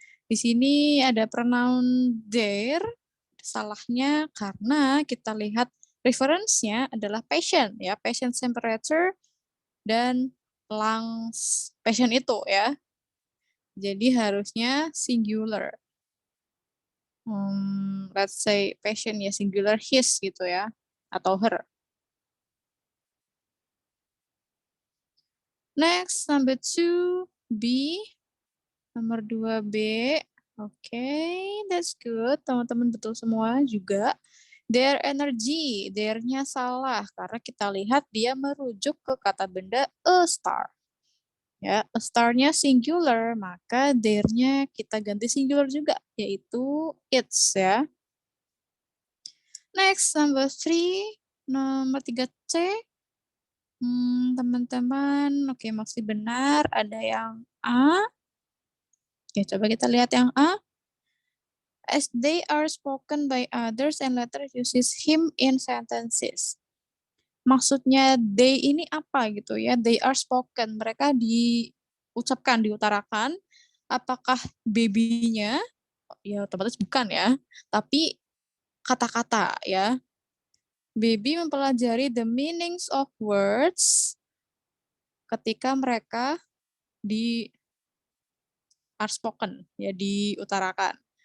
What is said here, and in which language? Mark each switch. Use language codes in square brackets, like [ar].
[id] Di sini ada pronoun there. Salahnya karena kita lihat reference-nya adalah patient ya, patient temperature dan lungs patient itu ya. Jadi harusnya singular. [en] Let's say patient [id] ya [en] singular his [id] gitu ya atau [en] her. Next number 2B. [id] Nomor 2B. Oke, [en] that's good. [id] Teman-teman betul semua juga. [en] Their energy, [id] their-nya salah karena kita lihat dia merujuk ke kata benda a star. Ya, a star-nya singular, maka their-nya kita ganti singular juga, yaitu its ya. [en] Next, number 3, [id] nomor 3C. Teman-teman, oke masih benar, ada yang A. Oke, coba kita lihat yang A. [en] As they are spoken by others and later uses him in sentences. [id] Maksudnya they ini apa gitu ya? [en] They are spoken. [id] Mereka diucapkan, diutarakan. Apakah baby-nya? Ya otomatis bukan ya. Tapi kata-kata ya. Baby mempelajari [en] the meanings of words [id] ketika mereka [en] are spoken, [id] ya diutarakan.